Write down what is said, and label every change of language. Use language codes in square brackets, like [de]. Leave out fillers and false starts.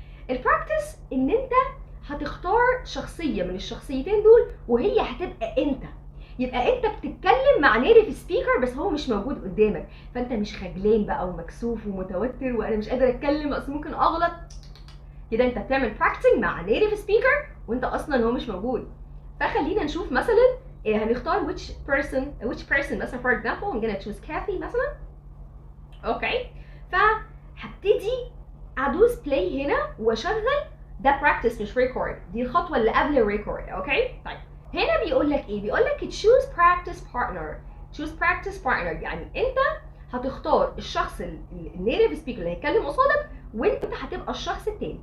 [ar] البراكتس ان انت هتختار شخصيه من الشخصيتين دول وهي هتبقى انت. يبقى انت بتتكلم مع نيتيف سبيكر بس هو مش موجود قدامك، فانت مش خجلان بقى ومكسوف ومتوتر وانا مش قادر اتكلم اصل ممكن اغلط. كده انت بتعمل براكتسنج مع نيتيف سبيكر وانت اصلا هو مش موجود. فخلينا نشوف مثلا هنختار [en] which person [ar] مثلا [en] for example I'm gonna choose Kathy مثلا. [ar] اوكي فهبتدي ادوس بلاي هنا واشغل. ده براكتس مش ريكورد، دي الخطوه اللي قبل الريكورد. اوكي طيب هنا بيقول لك ايه؟ بيقول لك [en] choose practice partner. choose practice partner [ar] يعني انت هتختار الشخص النيتيف سبيكر اللي هيتكلم قصادك وانت هتبقى الشخص التاني.